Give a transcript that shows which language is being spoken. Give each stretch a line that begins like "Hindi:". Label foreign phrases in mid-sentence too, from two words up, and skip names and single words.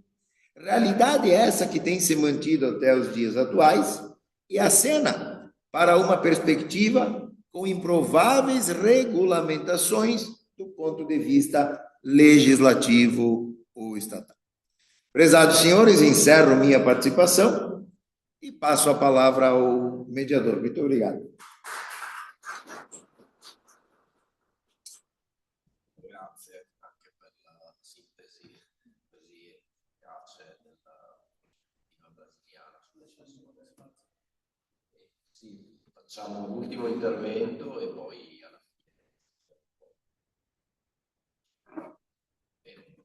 Portuguese: Realidade essa que tem se mantido até os dias atuais e acena para uma perspectiva com improváveis regulamentações do ponto de vista legislativo ou estatal. Prezados senhores, encerro minha participação e passo a palavra ao mediador. Muito obrigado.
Italian: Grazie anche per la sintesi così efficace della direttiva brasiliana sull'eccesso. Sì, facciamo l'ultimo intervento e poi alla fine.